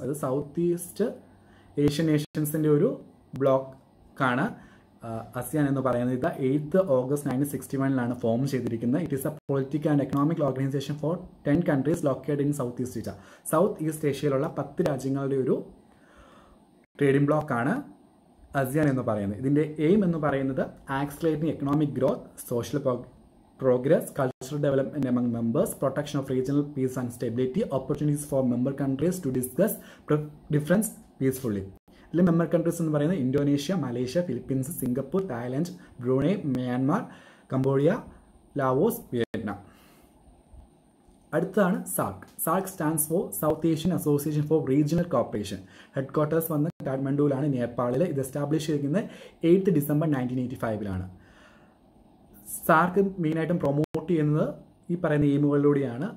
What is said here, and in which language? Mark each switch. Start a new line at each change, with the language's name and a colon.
Malayalam: അത് south east Asian നേഷൻസിൻ്റെ ഒരു ബ്ലോക്കാണ് ASEAN എന്ന് പറയുന്നത്. ഇത് 8 ഓഗസ്റ്റ് 1961 ഫോം ചെയ്തിരിക്കുന്നത്.
English: It is a political and economic organisation for 10 countries located in south east Asia.
Malayalam: South east ഏഷ്യയിലുള്ള 10 രാജ്യങ്ങളുടെ ഒരു ട്രേഡിംഗ് ബ്ലോക്കാണ് ASEAN എന്ന് പറയുന്നത്. ഇതിൻ്റെ എയിം എന്ന് പറയുന്നത്
English: Accelerating economic growth, social progress, cultural development among members, protection of regional peace and stability, opportunities for member countries to discuss difference peacefully.
Malayalam: ഇതിൽ member countries എന്ന് പറയുന്നത് Indonesia, Malaysia, Philippines, Singapore, Thailand, Brunei, Myanmar, Cambodia, Laos, Vietnam. അടുത്തതാണ് സാർക്ക്.
English: SAARC stands for south Asian association for regional corporation.
Malayalam: Head quarters വന്ന് കാഠ്മണ്ഡുവിലാണ്, നേപ്പാളിൽ. ഇത് establish ചെയ്തിരിക്കുന്നത് 8 December 1985 സാർക്ക് മെയിനായിട്ടും promote ചെയ്യുന്നത് ഈ പറയുന്ന എയിമുകളിലൂടെയാണ്.